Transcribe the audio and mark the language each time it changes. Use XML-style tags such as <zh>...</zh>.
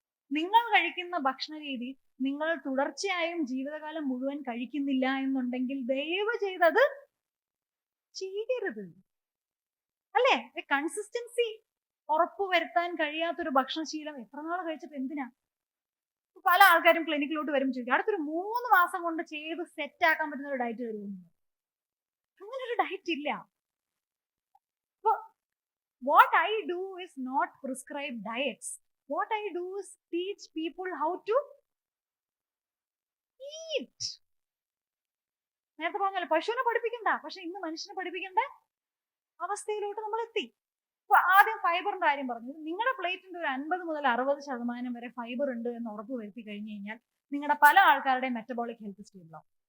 <ml>നിങ്ങൾ കഴിക്കുന്ന ഭക്ഷണ രീതി നിങ്ങൾ തുടർച്ചയായും ജീവിതകാലം മുഴുവൻ കഴിക്കുന്നില്ല എന്നുണ്ടെങ്കിൽ ദയവ് ചെയ്തത് ചെയ്യരുത്. അല്ലേ? കൺസിസ്റ്റൻസി ഉറപ്പുവരുത്താൻ കഴിയാത്തൊരു ഭക്ഷണശീലം എത്ര നാൾ കഴിച്ചിട്ട് എന്തിനാ? പല ആൾക്കാരും ക്ലിനിക്കിലോട്ട് വരും ചോദിക്കും, അടുത്തൊരു 3 മാസം കൊണ്ട് ചെയ്ത് സെറ്റ് ആക്കാൻ പറ്റുന്ന ഒരു ഡയറ്റ് തരുമെന്ന്. അങ്ങനെ ഒരു ഡയറ്റ് ഇല്ല.</ml> <en>What I do is not prescribe diets. What I do is teach people how to eat.</en> <ml>നേരത്തെ പറഞ്ഞല്ലോ പശുവിനെ പഠിപ്പിക്കണ്ട, പക്ഷെ ഇന്ന് മനുഷ്യനെ പഠിപ്പിക്കേണ്ട അവസ്ഥയിലോട്ട് നമ്മൾ എത്തി. അപ്പൊ ആദ്യം ഫൈബറിന്റെ കാര്യം പറഞ്ഞു. നിങ്ങളുടെ പ്ലേറ്റിന്റെ ഒരു 50 മുതൽ 60% വരെ ഫൈബർ ഉണ്ട് എന്ന് ഉറപ്പ് വരുത്തി കഴിഞ്ഞു കഴിഞ്ഞാൽ നിങ്ങളുടെ പല ആൾക്കാരുടെയും മെറ്റബോളിക് ഹെൽത്ത് സ്റ്റേബിളാവും.</ml>